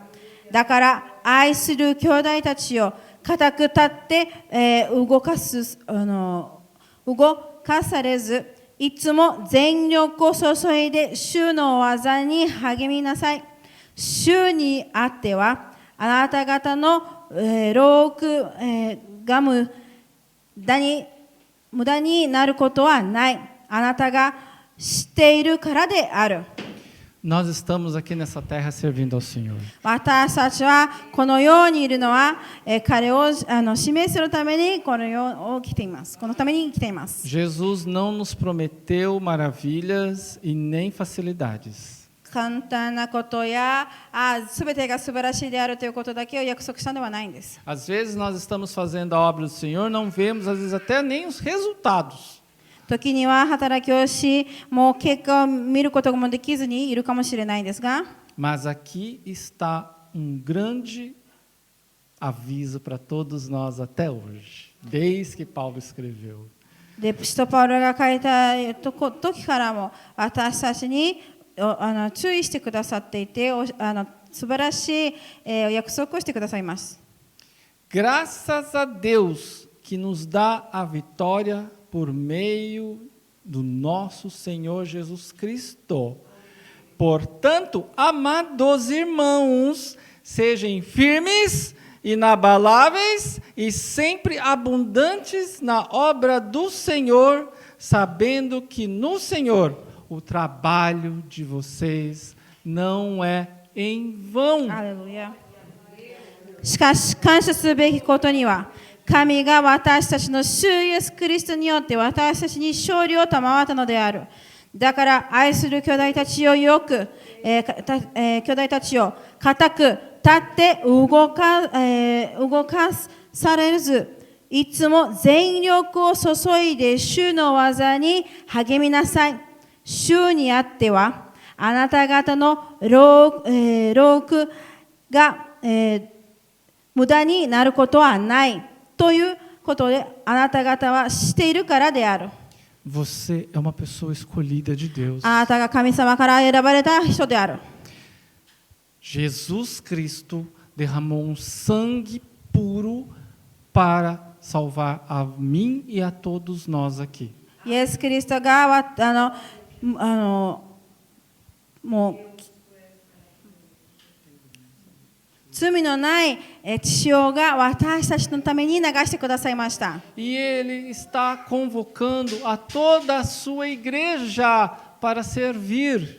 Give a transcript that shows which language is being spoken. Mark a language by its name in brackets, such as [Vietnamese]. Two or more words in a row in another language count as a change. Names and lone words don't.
[Japanese] だから愛する兄弟たちよ、固く立って、動かされず、いつも全力を注いで主の技に励みなさい。主にあってはあなた方の労苦が無駄になることはない。あなたが知っているからである。 [Portuguese] nós estamos aqui nessa terra servindo ao Senhor. [Japanese] 私たちはこの世にいるのは、彼を示するためにこの世を来ています。このために来ています。 [Portuguese] Jesus não nos prometeu maravilhas e nem facilidades. [Japanese] 簡単なことや全てが素晴らしいであるということだけを約束したのではないんです。 [Portuguese] Às vezes nós estamos fazendo a obra do Senhor, não vemos às vezes até nem os resultados. [Japanese] 時には働きをし、もう結果を見ることもできずにいるかもしれないんですが、 [Portuguese] Mas aqui está grande aviso para todos nós até hoje, desde que Paulo escreveu. [Japanese] で使徒パウロが書いた時からも私たちに注意してくださっていて、素晴らしい約束をしてくださいます。 [Portuguese] Graças a Deus que nos dá a vitória por meio do nosso Senhor Jesus Cristo. Portanto, amados irmãos, sejam firmes, inabaláveis e sempre abundantes na obra do Senhor, sabendo que no Senhor o trabalho de vocês não é em vão. [Japanese] ハレルヤ。しかし感謝すべきことには、神が私たちの主イエスキリストによって私たちに勝利を賜ったのである。だから愛する兄弟たちを兄弟たちを固く立って動かされず、いつも全力を注いで主の技に励みなさい。主にあってはあなた方の労苦が、無駄になることはないということであなた方はしているからである。 [Portuguese] Você é uma pessoa escolhida de Deus. [Japanese] あなたが神様から選ばれた人である。 [Portuguese] Jesus Cristo derramou sangue puro para salvar a mim e a todos nós aqui. [Japanese] イエス・キリストがもう罪のない血潮が私たちのために流してくださいました。 [Portuguese] E Ele está convocando a toda a sua igreja para servir.